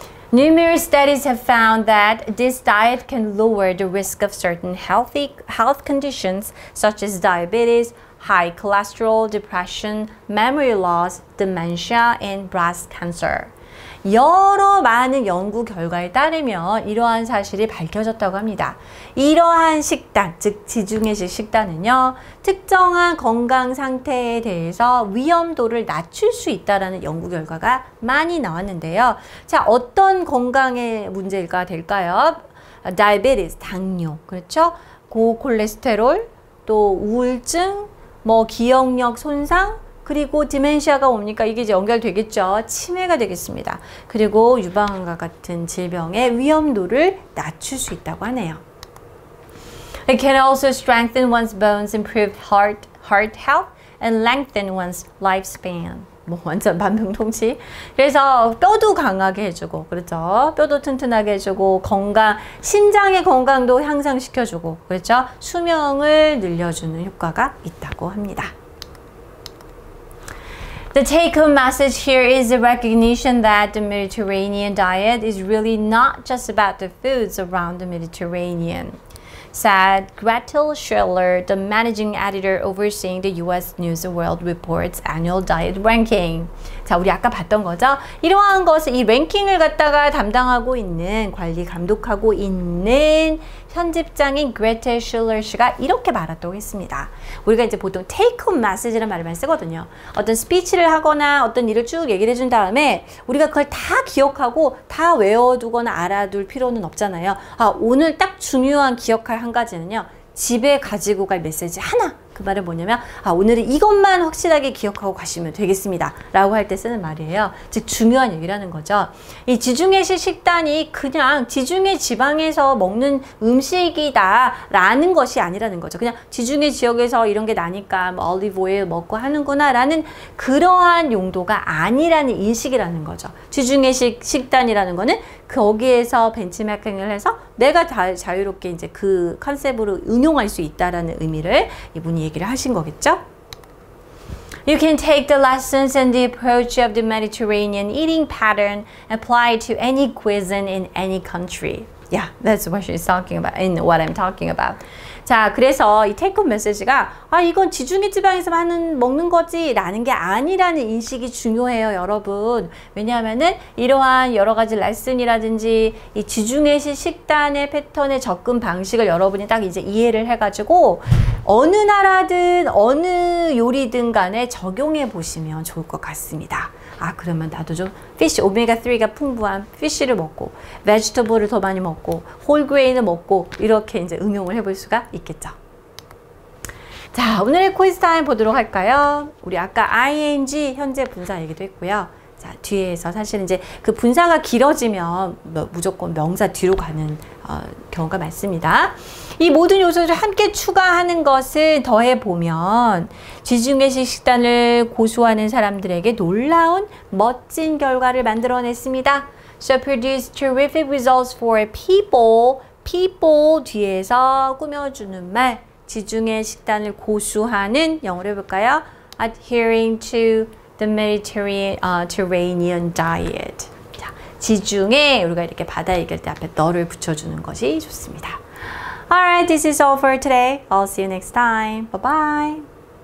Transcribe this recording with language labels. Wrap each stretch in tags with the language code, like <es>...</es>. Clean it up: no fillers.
<en>Numerous studies have found that this diet can lower the risk of certain health conditions such as diabetes, high cholesterol, depression, memory loss, dementia, and breast cancer.</en> <ko>여러 많은 연구 결과에 따르면 이러한 사실이 밝혀졌다고 합니다. 이러한 식단, 즉 지중해식 식단은요, 특정한 건강 상태에 대해서 위험도를 낮출 수 있다는 연구 결과가 많이 나왔는데요. 자, 어떤 건강의 문제가 될까요? 다이아베티스, 당뇨, 그렇죠? 고콜레스테롤, 또 우울증, 뭐 기억력 손상, 그리고 디멘시아가 옵니까? 이게 이제 연결되겠죠. 치매가 되겠습니다. 그리고 유방암과 같은 질병의 위험도를 낮출 수 있다고 하네요.</ko> <en>It can also strengthen one's bones, improve heart health, and lengthen one's lifespan.</en> <ko>뭐 완전 만병통치. 그래서 뼈도 강하게 해주고, 그렇죠? 뼈도 튼튼하게 해주고, 심장의 건강도 향상시켜주고, 그렇죠? 수명을 늘려주는 효과가 있다고 합니다.</ko> <en>The take-home message here is the recognition that the Mediterranean diet is really not just about the foods around the Mediterranean, said Gretel Schiller, the managing editor overseeing the U.S. News and World Report's annual diet ranking.</en> <ko>자, 우리 아까 봤던 거죠? 이러한 것을, 이 랭킹을 갖다가 담당하고 있는, 관리 감독하고 있는 편집장인 그레텔 슐러 씨가 이렇게 말했다고 했습니다. 우리가 이제 보통 take home message라는 말을 많이 쓰거든요. 어떤 스피치를 하거나 어떤 일을 쭉 얘기를 해준 다음에 우리가 그걸 다 기억하고 다 외워두거나 알아둘 필요는 없잖아요. 아, 오늘 딱 중요한 기억할 한 가지는요, 집에 가지고 갈 메시지 하나, 그 말은 뭐냐면 오늘은 이것만 확실하게 기억하고 가시면 되겠습니다 라고 할 때 쓰는 말이에요. 즉 중요한 얘기라는 거죠. 이 지중해식 식단이 그냥 지중해 지방에서 먹는 음식이다 라는 것이 아니라는 거죠. 그냥 지중해 지역에서 이런 게 나니까 뭐 올리브 오일 먹고 하는구나 라는 그러한 용도가 아니라는 인식이라는 거죠. 지중해식 식단이라는 거는 거기에서 벤치마킹을 해서 내가 다 자유롭게 이제 그 컨셉으로 응용할 수 있다라는 의미를 이분이 얘기를 하신 거겠죠?</ko> <en>You can take the lessons and the approach of the Mediterranean eating pattern applied to any cuisine in any country. Yeah, that's what she's talking about, and what I'm talking about.</en> <ko>자, 그래서 이 테이크홈 메시지가 이건 지중해 지방에서 먹는 거지 라는 게 아니라는 인식이 중요해요, 여러분. 왜냐하면은 이러한 여러 가지 레슨이라든지 이 지중해식 식단의 패턴의 접근 방식을 여러분이 딱 이제 이해를 해가지고 어느 나라든 어느 요리든 간에 적용해 보시면 좋을 것 같습니다. 그러면 나도 좀 피쉬, 오메가3가 풍부한 피쉬를 먹고 베지터블을 더 많이 먹고 홀그레인을 먹고 이렇게 이제 응용을 해볼 수가 있겠죠. 자, 오늘의 quiz 타임 보도록 할까요? 우리 아까 ing 현재 분사 얘기도 했고요. 자, 뒤에서 사실 이제 그 분사가 길어지면 무조건 명사 뒤로 가는 경우가 많습니다. 이 모든 요소를 함께 추가하는 것을 더해보면 지중해식 식단을 고수하는 사람들에게 놀라운 멋진 결과를 만들어냈습니다.</ko> <en>So produce terrific results for people.</en> <ko>people 뒤에서 꾸며주는 말. 지중해 식단을 고수하는 영어로 해볼까요?</ko> <en>Adhering to the Mediterranean diet.</en> <ko>자, 지중해 우리가 이렇게 바다 얘기할 때 앞에 너를 붙여주는 것이 좋습니다.</ko> <en>Alright, this is all for today. I'll see you next time. Bye-bye.</en>